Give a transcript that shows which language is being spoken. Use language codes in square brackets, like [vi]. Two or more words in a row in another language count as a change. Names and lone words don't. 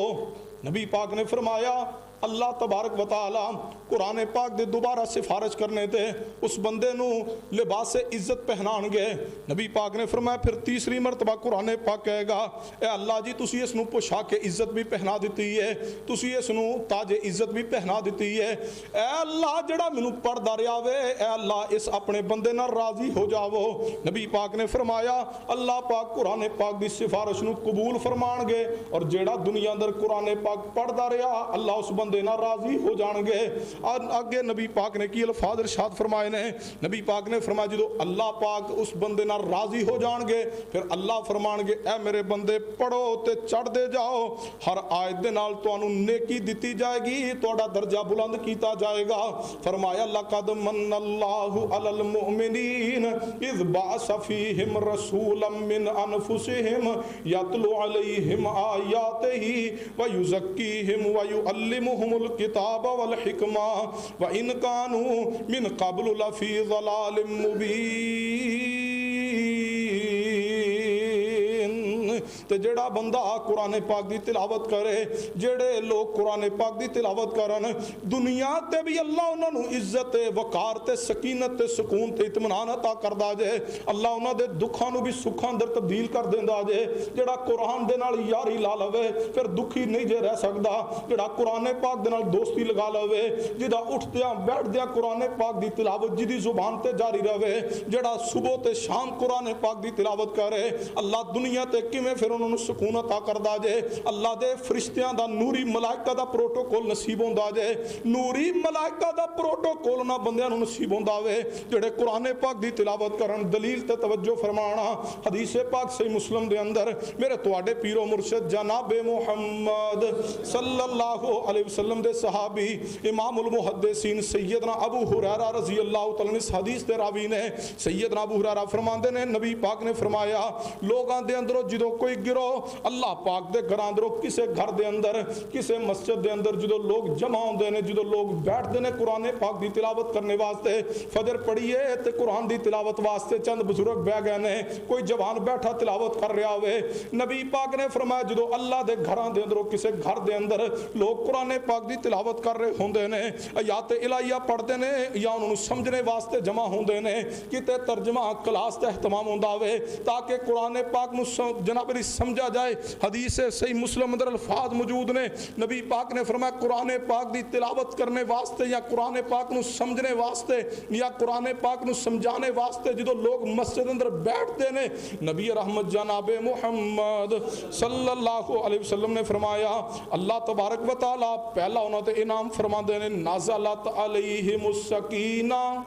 [pa] نبی پاک نے فرمایا [ar] اللہ تبارک و تعالی [pa] قرآن پاک دے دوبارہ سفارش کرنے تے اس بندے نو لباس عزت پہنان گے۔ نبی پاک نے فرمایا پھر تیسری مرتبہ قرآن پاک کہے گا اے اللہ جی تسی اس نو پوشاک عزت بھی پہنا دیتی ہے، تسی اس نو تاج عزت بھی پہنا دیتی ہے۔ اے اللہ جڑا مینوں پڑھدا رہیا وے اے اللہ اس اپنے بندے نال راضی ہو جاؤ۔ نبی پاک نے فرمایا اللہ پاک قرآن پاک دی سفارش نو قبول فرمان گے اور جڑا دنیا اندر قرآن پاک پڑھدا رہیا اللہ اس بندے نال راضی ہو جان گے۔ اور آگے نبی پاک نے کی الفاظ ارشاد فرمائے نے، نبی پاک نے فرمایا جدو اللہ پاک اس بندے نال راضی ہو جان گے پھر اللہ فرمان گے اے میرے بندے پڑھو تے چڑھ دے جاؤ، ہر آیت دے نال تانوں نیکی دتی جائے گی، تہاڈا درجہ بلند کیتا جائے گا۔ [ar] فرمایا لقد من اللہ علی المؤمنین اذ بعث فیہم رسولا من انفسہم یتلو علیہم آیاتہ ویزکیہم ویعلمہم الکتاب والحکمہ وَإِنْ كَانُوا مِنْ قَبْلُ لَفِي ضَلَالٍ مُبِينٍ۔ [pa] تے جڑا بندہ قرآن پاک دی تلاوت کرے، جڑے لوگ قرآن پاک دی تلاوت کرن، دنیا تے بھی اللہ انہاں نو عزت وقار تے سکینت تے سکون تے اطمینان عطا کردا جے، اللہ انہاں دے دکھاں نو بھی سکھاں اندر تبدیل کر دیندا جے۔ جڑا قرآن دے نال یاری لا لوے پھر دکھی نہیں جے رہ سکدا، جڑا قرآن پاک دے نال دوستی لگا لوے، جدا اٹھدیاں بیٹھدیاں قرآن پاک دی تلاوت جدی زبان تے جاری رہے، جڑا صبح تے شام قرآن پاک دی تلاوت کرے، اللہ دنیا تے کیویں پھر انہوں نے سکون عطا کردا جے، اللہ دے فرشتیاں دا نوری ملائکہ دا پروٹوکول نصیب ہوندا جے، نوری ملائکہ دا پروٹوکول نہ بندیاں نو نصیب ہوندا وے جڑے قرآن پاک دی تلاوت کرن۔ دلیل تے توجہ فرمانا حدیث پاک صحیح مسلم دے اندر میرے تواڈے پیر و مرشد جناب محمد [ar] صلی اللہ علیہ وسلم [pa] دے صحابی امام المحدثین سیدنا ابو ہریرہ [ar] رضی اللہ تعالیٰ [pa] اس حدیث دے راوی نے سیدنا ابو ہریرہ فرماندے نے نبی پاک نے فرمایا لوگاں دے اندروں جدو کوئی گروہ اللہ پاک دے گھراں اندروں کسے گھر دے اندر کسے مسجد دے اندر جدو لوگ جمع ہوندے نے، جدو لوگ بیٹھدے نے قرآن پاک دی تلاوت کرنے واسطے، فجر پڑھیے تے قرآن دی تلاوت واسطے چند بزرگ بہ گئے نے، کوئی جوان بیٹھا تلاوت کر رہا ہوئے، نبی پاک نے فرمایا جدو اللہ دے گھراں دے اندروں کسے گھر دے اندر لوگ قرآن پاک دی تلاوت کر رہے ہوندے نے، آیات الہیہ پڑھدے نے یا انہوں سمجھنے واسطے جمع ہوندے نے، کتے ترجمہ کلاس تے اہتمام ہوندا ہوئے تاکہ قرآن پاک نو جناب سمجھا جائے۔ حدیث صحیح مسلم اندر الفاظ موجود نے، نبی پاک نے فرمایا قرآن پاک دی تلاوت کرنے واسطے یا قرآن پاک نو سمجھنے واسطے یا قرآن پاک نو سمجھانے واسطے جدو لوگ مسجد اندر بیٹھتے نے، نبی رحمت جناب محمد [ar] صلی اللہ علیہ وسلم [pa] نے فرمایا [ar] اللہ تبارک و تعالی [pa] پہلا انہوں تے انعام فرما دے نے [ar] نازلت علیہم السکینہ۔